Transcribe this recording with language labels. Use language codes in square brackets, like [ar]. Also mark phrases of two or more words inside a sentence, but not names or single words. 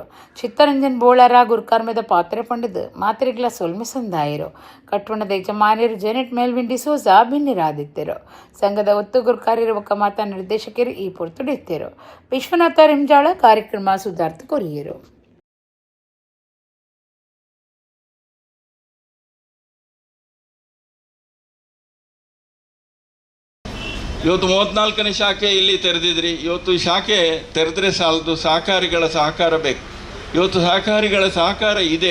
[tcy] ಚಿತ್ತರಂಜನ್ ಬೋಳಾರ ಗುರ್ಕಾರ್ಮೆದ ಪಾತ್ರೆ ಪಂಡದು ಮಾತ್ರೆಗಳ ಸೊಲ್ಮೆ ಸಂದಾಯರು. ಕಟ್ವಣದ ಯಜಮಾನಿಯರು ಜೆನೆಟ್ ಮೆಲ್ವಿನ್ ಡಿಸೋಜಾ ಬಿನ್ನಿರಾದಿತ್ತರು. ಸಂಘದ ಒತ್ತು ಗುರ್ಕಾರ್ಯರು ಒಕ್ಕ ಮಾತಾ ನಿರ್ದೇಶಕರು ಈ ಪೊರ್ತುಡಿತ್ತರು. ವಿಶ್ವನಾಥ ರಿಂಜಾಳ ಕಾರ್ಯಕ್ರಮ ಸುಧಾರ್ಥ ಕೊರಿಯರು. [kn] ಇವತ್ತು 34ನೇ ಶಾಖೆ ಇಲ್ಲಿ ತೆರೆದಿದ್ರಿ. ಇವತ್ತು ಈ ಶಾಖೆ ತೆರೆದ್ರೆ ಸಾಲದು, ಸಹಕಾರಿಗಳ ಸಹಕಾರ ಬೇಕು. ಇವತ್ತು ಸಹಕಾರಿಗಳ ಸಹಕಾರ ಇದೆ.